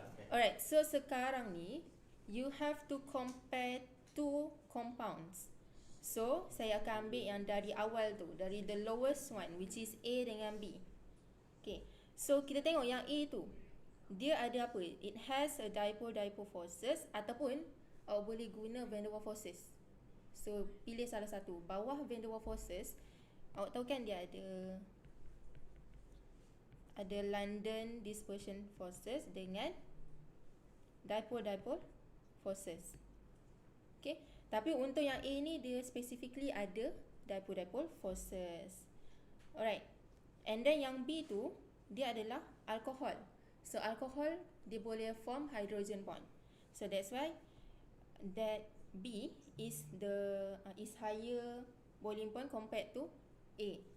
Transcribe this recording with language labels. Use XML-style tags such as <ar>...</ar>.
<en>Alright, so</en> <ms>sekarang ni</ms> <en>you have to compare two compounds.</en> <ms>So, saya akan ambil yang dari awal tu, dari</ms> <en>the lowest one which is</en> <ms>A dengan B. Okay. So, kita tengok yang A tu. Dia ada apa?</ms> <en>It has a dipole-dipole forces</en> <ms>ataupun awak boleh guna</ms> <en>van der Waals forces.</en> <ms>So, pilih salah satu. Bawah van der Waals forces, awak tahu kan dia ada London dispersion forces dengan dipole-dipole forces. Okay. Tapi untuk yang A ni dia specifically ada dipole-dipole forces. Alright. And then yang B tu dia adalah alcohol. So alcohol dia boleh form hydrogen bond.</ms> <en>So that's why that B is higher boiling point compared to A.</en>